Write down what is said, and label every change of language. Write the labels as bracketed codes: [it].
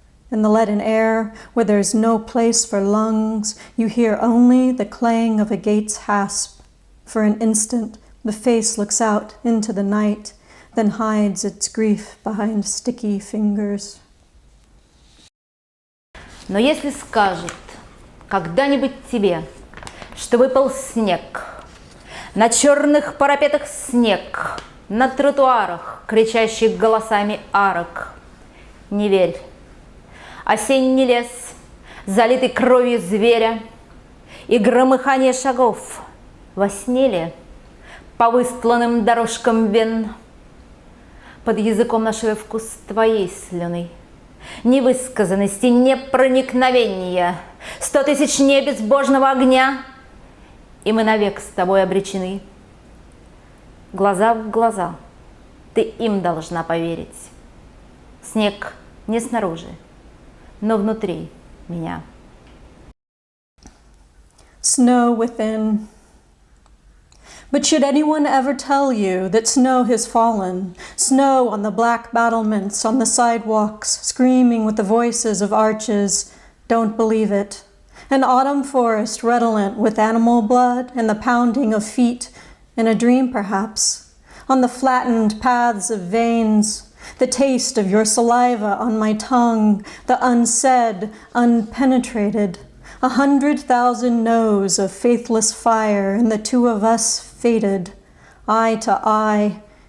[en] In the leaden air, where there's no place for lungs, you hear only the clang of a gate's hasp. For an instant, the face looks out into the night, then hides its grief behind sticky fingers. [ru] Но если скажут когда-нибудь тебе, что выпал снег, на черных парапетах снег, на тротуарах, кричащих голосами арок, не верь. Осенний лес, залитый кровью зверя, и громыхание шагов во сне ли по выстланным дорожкам вен. Под языком нашего вкус твоей слюны, невысказанности, непроникновения, 100 000 небезбожного огня, и мы навек с тобой обречены. Глаза в глаза, ты им должна поверить. Снег не снаружи, но внутри меня. [en] Snow within. But should anyone ever tell you that snow has fallen, snow on the black battlements, on the sidewalks, screaming with the voices of arches, don't believe it. An autumn forest redolent with animal blood and the pounding of feet, in a dream perhaps, on the flattened paths of veins, the taste of your saliva on my tongue, the unsaid, unpenetrated, 100,000 no's of faithless fire, and the two of us fated, eye to eye.